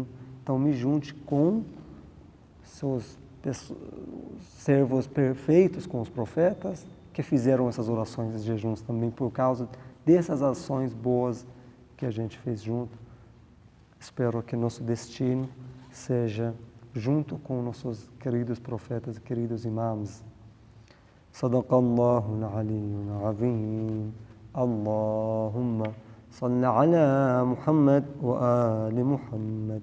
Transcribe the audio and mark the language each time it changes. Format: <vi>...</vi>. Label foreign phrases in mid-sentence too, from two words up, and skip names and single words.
<pt>Então me junte com seus servos perfeitos, com os profetas, que fizeram essas orações e jejuns também por causa dessas ações boas que a gente fez junto. Espero que nosso destino seja junto com nossos queridos profetas e queridos imãs.</pt> <ar>صدق الله العلي العظيم. اللهم صل على محمد وآل محمد.</ar>